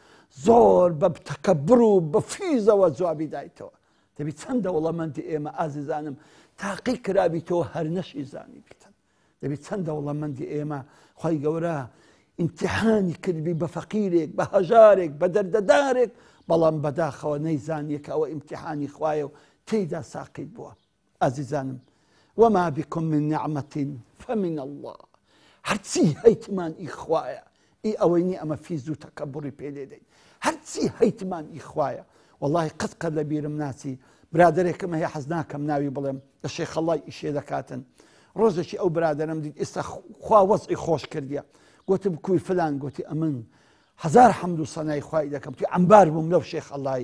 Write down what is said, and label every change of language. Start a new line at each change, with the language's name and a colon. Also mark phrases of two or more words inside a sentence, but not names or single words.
Central Kurdish: زۆر بە تەکەبر و بە فیزەوە جوابی دایتەوە دەبی چەند دەوڵەمەندی ئێمە ئازیزانم تاقی کرابیتەوە هەر نەشی زانی بیتن دەبی چەند دەوڵەمەندی ئێمە خی گەورە ئیمتیحانی کردبی بە فەقیرێک بە هەژارێک بە دەردەدارێک بەڵام بەداخەوە نەیزانیەکە ئەوە ئیمتیحانی خوایە و تێیدا ساقیت بووە ئازیزانم
Arabic: وما بكم من نعمة فمن الله
Central Kurdish: هەرچی هەیتمان ئی خوایە ئی ئەوەی نی ئەمە فیز و تەکەبوڕی پێ لێدەین هەرچی هەیتمان ئی خوایە واللهی قەت لە بیرم ناچی برادێکم هەیە حەز ناکەم ناوی بڵێم لە شێخەڵای ئیشێ دەکاتن ڕۆژێکی ئەو برادەرم دیت ئێستا خوا وەزعی خۆش کردیە گوتم کوی فلان گوتی ئەمن هزار حەمد و سەنای خوای دەکەم توی عەمبار بووم لەو شێخەڵایی